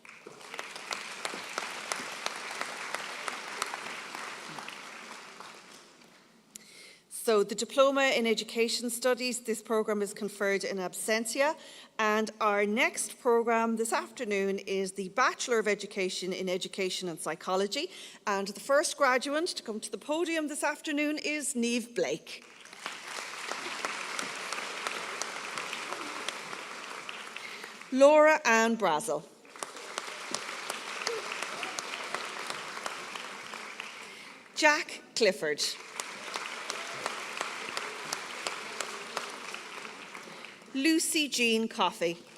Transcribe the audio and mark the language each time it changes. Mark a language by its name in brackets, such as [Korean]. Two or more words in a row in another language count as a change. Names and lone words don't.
[English] So the Diploma in Education Studies, this programme is conferred in absentia, and our next programme this afternoon is the Bachelor of Education in Education and Psychology, and the first graduate to come to the podium this afternoon is Niamh Blake. Laura Ann Brazel. Jack Clifford. Lucy Jean Coffey.